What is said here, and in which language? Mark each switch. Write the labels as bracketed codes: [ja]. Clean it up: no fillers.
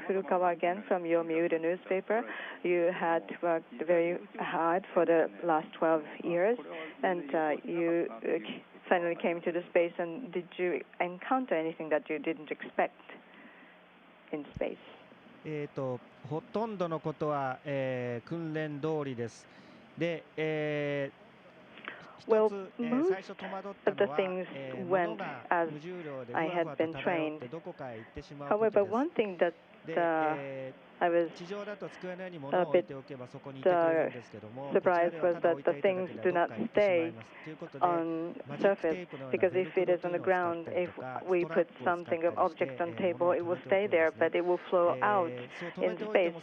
[en] Furukawa again from Yomiuri newspaper. You had worked very hard for the last 12 years, and you finally came to the space. And did you encounter anything that you didn't expect in space? [ja] ほとんどのことは、訓練通りです。で、 [en] Well, most of the things went as I had been trained. However, one thing that I was a bit surprised was that the things do not stay on surface, because if it is on the ground, if we put something of object on table, it will stay there, but it will flow out in space.